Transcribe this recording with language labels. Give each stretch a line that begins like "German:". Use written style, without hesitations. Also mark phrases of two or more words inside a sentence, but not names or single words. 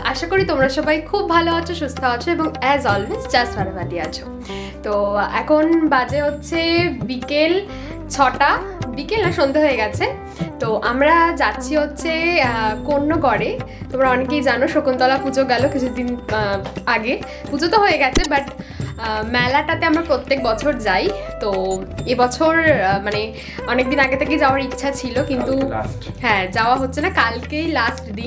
Bangla: আশা করি তোমরা সবাই খুব ভালো আছো সুস্থ আছো এবং
English: as always just
Bangla: ফারাফাটি আছো। তো এখন বাজে হচ্ছে বিকেল 6টা, বিকেল না सन्ধ্যা হয়ে গেছে। তো আমরা যাচ্ছি হচ্ছে কন্যগড়ে। তোমরা অনেকেই জানো শকুন্তলা পুজো গেল কিছুদিন আগে, পুজো তো হয়ে গেছে বাট মেলাটাতে আমরা প্রত্যেক বছর যাই। তো এবছর মানে অনেক দিন আগে থেকে যাওয়ার ইচ্ছা ছিল কিন্তু হ্যাঁ যাওয়া হচ্ছে না, কালকেই লাস্ট দিন।